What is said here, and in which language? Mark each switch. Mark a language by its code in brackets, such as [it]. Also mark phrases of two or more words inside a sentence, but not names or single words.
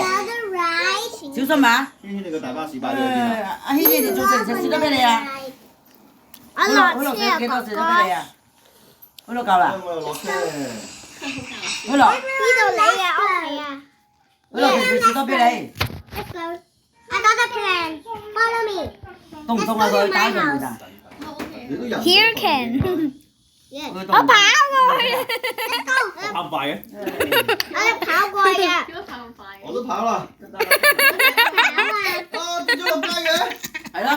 [yue] 小心啊！軒軒，你個大巴士擺咗喺邊啊？阿軒軒，你仲食唔食士多啤梨啊？我落車啊，幾多哥哥。士多啤梨啊？嗰度夠啦。我又落車。嗰度。呢度你嘅屋企啊。嗰度食士多啤梨。 [en] Let's go. I got a plan. Follow me. [yue] 凍唔凍啊？佢打佢唔打？你都人。 [en] Here can。 Yes. [yue] 我跑過去。 [en] Let's go. [yue] 跑咁快嘅？我哋跑過去啊。點解跑咁快嘅？我都跑啦。啊，跌咗落街嘅。係咯。